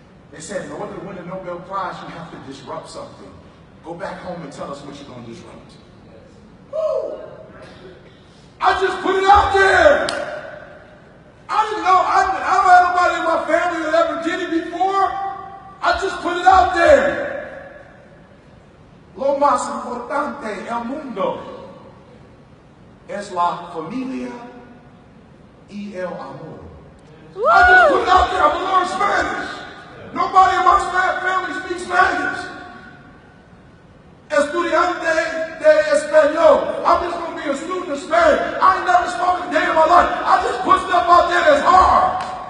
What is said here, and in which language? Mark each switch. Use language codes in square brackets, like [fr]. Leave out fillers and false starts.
[en] They said, in order to win a Nobel Prize, you have to disrupt something. Go back home and tell us what you're going to disrupt. Woo! I just put it out there. I didn't know. I don't have nobody in my family that ever did it before. I just put it out there. [es] Lo más importante el mundo es la familia y el amor. [en] I just put it out there. I'm gonna learn Spanish. Nobody in my family speaks Spanish. [es] Estudiante de español. [en] I'm just gonna be a student of Spanish. I ain't never spoken a day in my life. I just put stuff out there that's hard.